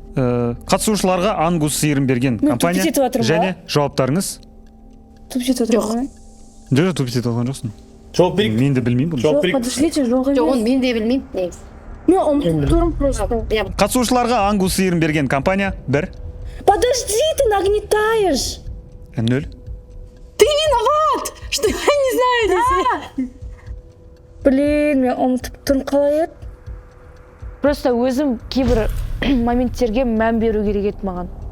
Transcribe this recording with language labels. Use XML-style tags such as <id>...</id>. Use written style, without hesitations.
<kk>Қатысушыларға ангус сиырын берген компания және жауаптарыңыз. Туп жетіп отырмын. Жоқ, туп жетіп отырған жоқсың. Жауап берейік. Мен де білмеймін бұл. Жоқ, подождите, жоқ емес. Оны мен де білмеймін, негізі. Мен ұмытып тұрмын просто. Қатысушыларға ангус сиырын берген компания 1.</kk> <ru>Подожди, ты нагнетаешь. 0. Ты виноват, что я не знаю десе.</ru> <kk>Блин, мен ұмытып тұрмын, қалай еді? Просто өзім кейбір моменттерге мән беру керек еді маған.</kk>